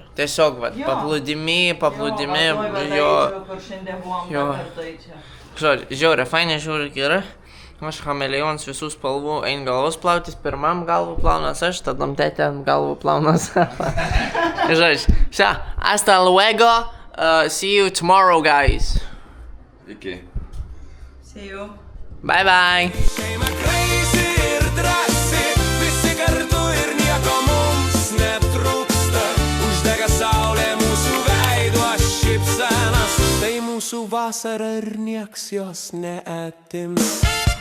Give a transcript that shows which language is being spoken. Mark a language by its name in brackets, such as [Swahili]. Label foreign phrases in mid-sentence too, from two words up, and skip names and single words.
[Lithuanian] Tiesiog, va, Jo. paplūdimi, jo. Kur šiandien buvom, Jo. tai čia. Žodžiu, žiauriai, fainai, žiauriai gerai. Aš chameleons visų spalvų, ein galvos plautis, pirmam galvų plaunas aš, tada tėtė ant galvų plaunas. Žodžiu, šią, [Spanish] hasta luego, [English] see you tomorrow, guys. [Lithuanian] Iki. [English] See you. Bye bye. [Lithuanian] Šeima kreisi ir drąsi, visi kartu ir nieko mums netrūksta. Uždega saulė mūsų veido šypsenas, tai mūsų vasara ir nieks jos neatims.